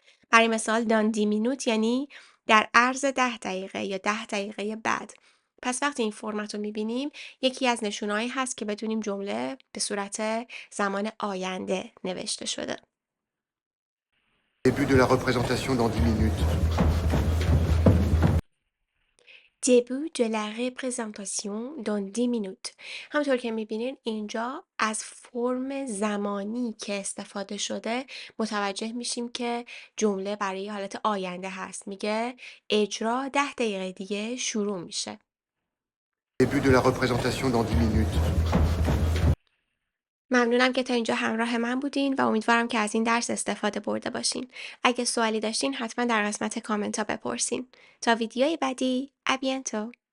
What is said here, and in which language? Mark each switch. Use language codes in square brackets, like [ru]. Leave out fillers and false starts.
[fa] برای مثال [fr] dans 10 minutes [fa] یعنی در عرض 10 دقیقه یا 10 دقیقه بعد. پس وقتی این فرمت رو میبینیم یکی از نشونهایی هست که بدونیم جمله به صورت زمان آینده نوشته شده. [fr] Début de la représentation dans 10 minutes. Début de la représentation dans 10 minutes. [fa] همونطور که میبینین اینجا از فرم زمانی که استفاده شده متوجه میشیم که جمله برای حالت آینده هست. میگه اجرا 10 دقیقه دیگه شروع میشه. [fr] Début de la représentation dans 10 minutes. [fa] ممنونم که تا اینجا همراه من بودین و امیدوارم که از این درس استفاده برده باشین. اگه سوالی داشتین حتما در قسمت کامنت ها بپرسین. تا ویدیوی بعدی، ابینتو.